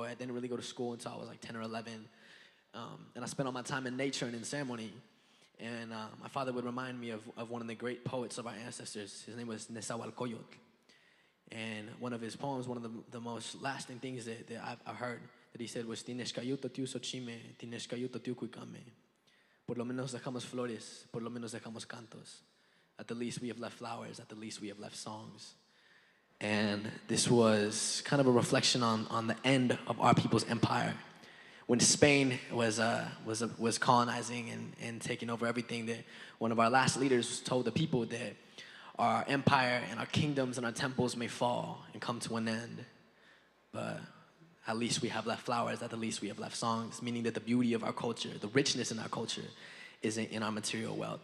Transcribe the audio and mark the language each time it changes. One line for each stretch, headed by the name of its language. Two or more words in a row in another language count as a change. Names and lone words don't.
English: I didn't really go to school until I was like 10 or 11. And I spent all my time in nature and in ceremony. And my father would remind me of one of the great poets of our ancestors. His name was Nezahualcóyotl. And one of his poems, one of the most lasting things that I've heard that he said was
Nahuatl languages: Tinexcayuta tiu xochime, Tinexcayuta tiu cuicame.
Spanish: Por lo menos dejamos flores, por lo menos dejamos cantos.
English: At the least we have left flowers, at the least we have left songs. And this was kind of a reflection on the end of our people's empire. When Spain was colonizing and taking over everything, that one of our last leaders told the people that our empire and our kingdoms and our temples may fall and come to an end, but at least we have left flowers, at the least we have left songs, meaning that the beauty of our culture, the richness in our culture, isn't in our material wealth.